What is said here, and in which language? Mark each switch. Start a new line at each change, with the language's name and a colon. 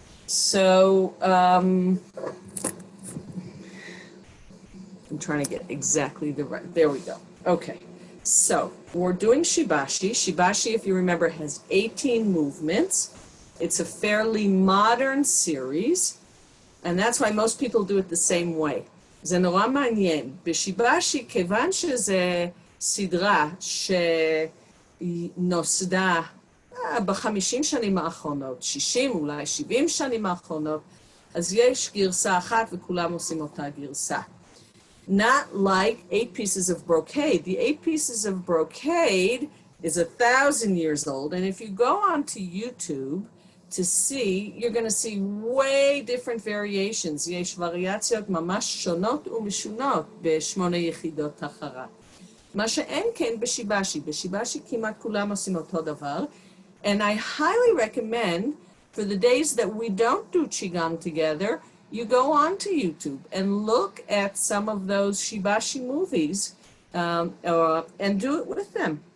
English: So, I'm trying to get exactly the right, there we go. Okay, so we're doing Shibashi. Shibashi, if you remember, has 18 movements. It's a fairly modern series, and that's why most people do it the same way.
Hebrew: זה נורא מעניין. בשיבאשי, כיוון שזה סדרה שנוסדה ב-50 שנים האחרונות, 60, אולי 70 שנים האחרונות, אז יש גרסה אחת וכולם עושים אותה גרסה.
English: Not like 8 pieces of brocade. The 8 pieces of brocade is 1,000 years old, and if you go onto YouTube to see, you're going to see way different variations.
Hebrew: יש וריאציות ממש שונות ומשונות בשמונה יחידות החרה. מה שאין כן בשיבשי. בשיבשי כמעט כולם עושים אותו דבר,
English: and I highly recommend for the days that we don't do Qigong together, you go onto YouTube and look at some of those Shibashi movies and do it with them.